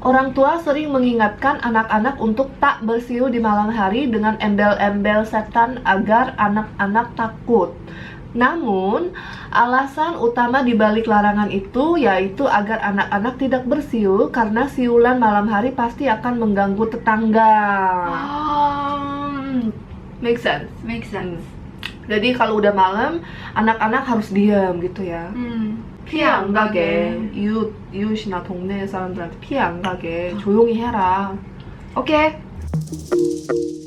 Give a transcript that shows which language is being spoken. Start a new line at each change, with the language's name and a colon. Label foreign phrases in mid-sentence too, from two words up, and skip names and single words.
Indonesian: Orang tua sering mengingatkan anak-anak untuk tak bersiul di malam hari dengan embel-embel setan agar anak-anak takut. Namun, alasan utama di balik larangan itu yaitu agar anak-anak tidak bersiul karena siulan malam hari pasti akan mengganggu tetangga.
English: Make sense? Make sense.
Indonesian: Jadi kalau udah malam, anak-anak harus diam gitu ya.
Korean: 피해 안 가게. 이웃이나 동네 사람들한테 피해 안 가게 조용히 해라. 오케이.